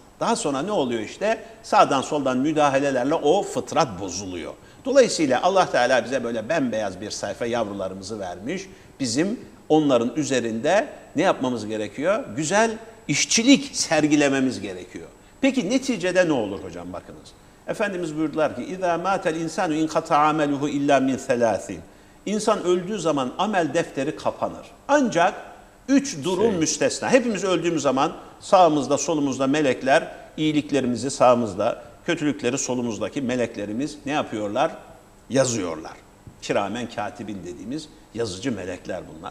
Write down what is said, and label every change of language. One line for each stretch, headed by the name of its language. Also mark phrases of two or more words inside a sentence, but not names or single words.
Turkish: Daha sonra ne oluyor işte? Sağdan soldan müdahalelerle o fıtrat bozuluyor. Dolayısıyla Allah Teala bize böyle bembeyaz bir sayfa yavrularımızı vermiş. Bizim onların üzerinde ne yapmamız gerekiyor? Güzel işçilik sergilememiz gerekiyor. Peki neticede ne olur hocam bakınız. Efendimiz buyurdular ki
Arabic: اِذَا مَاتَ الْاِنْسَانُ اِنْ قَطَعَ عَمَلُهُ اِلَّا مِنْ ثَلَاثٍ
Turkish: İnsan öldüğü zaman amel defteri kapanır. Ancak 3 durum müstesna. Hepimiz öldüğümüz zaman sağımızda solumuzda melekler iyiliklerimizi sağımızda, kötülükleri solumuzdaki meleklerimiz ne yapıyorlar? Yazıyorlar. Kiramen katibin dediğimiz yazıcı melekler bunlar.